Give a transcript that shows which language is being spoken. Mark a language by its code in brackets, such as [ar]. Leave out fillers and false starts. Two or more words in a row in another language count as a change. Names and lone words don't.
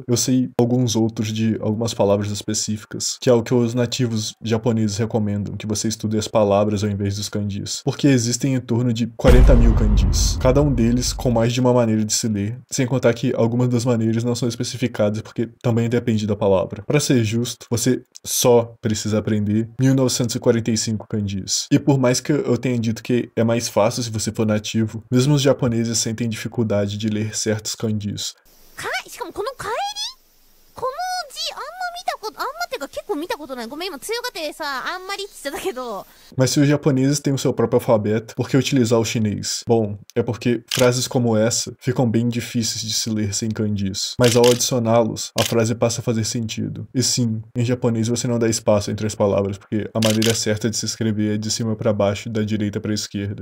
[pt] Eu sei alguns outros de algumas palavras específicas, que é o que os nativos japoneses recomendam, que você estude as palavras ao invés dos kanjis, porque existem em torno de 40 mil kanjis, cada um deles com mais de uma maneira de se ler, sem contar que algumas das maneiras não são especificadas porque também depende da palavra. Para ser justo, você só precisa aprender 1945 kanjis. E por mais que eu tenha dito que é mais fácil se você for nativo, mesmo os japoneses sentem dificuldade de ler certos kanjis. [ja] 見たことない。ごめん、今強がってさ、あんまりって言ってたけど。 [pt] Mas se os japoneses têm o seu próprio alfabeto, por que utilizar o chinês? Bom, é porque frases como essa ficam bem difíceis de se ler sem kanjis. Mas ao adicioná-los, a frase passa a fazer sentido. E sim, em japonês você não dá espaço entre as palavras, porque a maneira certa de se escrever é de cima para baixo e da direita para a esquerda.